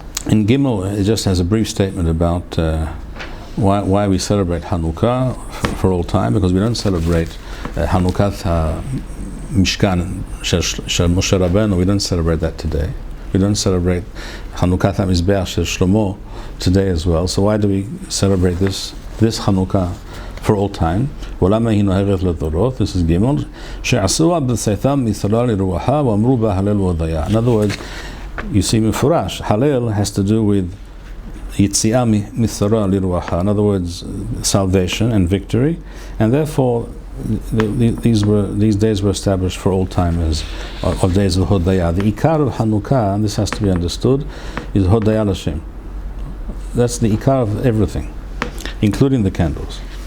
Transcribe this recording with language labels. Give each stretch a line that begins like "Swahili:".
English: In Gimel, it just has a brief statement about why we celebrate Hanukkah for all time, because we don't celebrate Hanukkah Mishkan Shel Moshe Rabbeinu. We don't celebrate that today. We don't celebrate Hanukkah HaMizbeach Shel Shlomo today as well. So why do we celebrate this Hanukkah for all time.
Hebrew: ולמה היא נוהגת לדורות?
English: This is Gimel.
Hebrew: שעשוה בצאתם מישראל לרווחה ואמרו בה הלל והודיה.
English: In other words, you see מפורש, Halel has to do with
Hebrew: יציאה מישראל לרווחה.
English: In other words, salvation and victory, and therefore these days were established for all time as of days of Hodaya. The Ikar of Hanukkah, and this has to be understood, is Hodaya Lashem. That's the Ikar of everything, including the candles.